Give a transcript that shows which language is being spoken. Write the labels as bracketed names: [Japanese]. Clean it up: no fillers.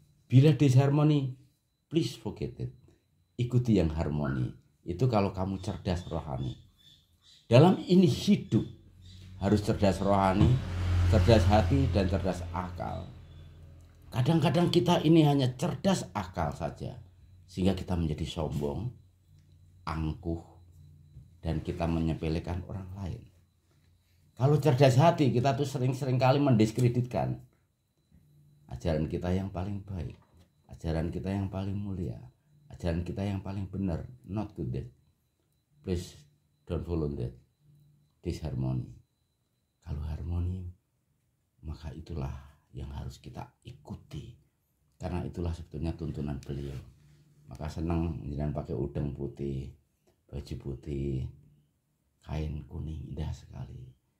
[Indonesian] Bila disharmoni, [English] please forget it. [Indonesian] Ikuti yang harmoni. Itu kalau kamu cerdas rohani. Dalam ini hidup harus cerdas rohani, cerdas hati, dan cerdas akal. Kadang-kadang kita ini hanya cerdas akal saja, sehingga kita menjadi sombong, angkuh, dan kita menyepelekan orang lain. Kalau cerdas hati, kita tuh sering-sering kali mendiskreditkan ajaran kita yang paling baik, ajaran kita yang paling mulia, ajaran kita yang paling benar. [English] Not good that. Please don't follow that. Disharmony. [Indonesian] Kalau harmoni, maka itulah yang harus kita ikuti, karena itulah sebetulnya tuntunan beliau. Maka senang jangan pakai udeng putih, baju putih, kain kuning, indah sekali.